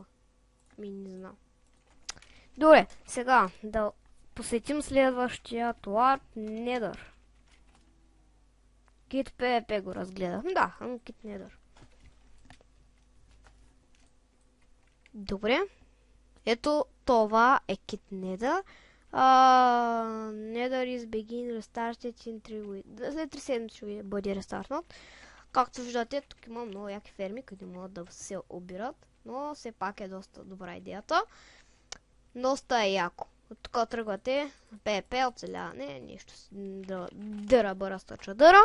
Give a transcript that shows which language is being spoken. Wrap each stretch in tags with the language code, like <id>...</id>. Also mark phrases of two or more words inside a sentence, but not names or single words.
<bg>Не знам. Добре, сега да посетим следващия</bg> <en>Warp Nether.</en> <bg>Kit PvP го разгледах. Да, Kit Nether. Добре. Ето това е Kit Nether.</bg> <en>Nether is begin restarted in 3 weeks.</en> <bg>След 3 седмици ще бъде рестартнат. Както виждате, тук има много яки ферми, които могат да се обират. Но все пак е доста добра идеята. Доста е яко. От тук тръгвате PvP, оцеляване, нещо дъра, бъра, стъча дъра.</bg>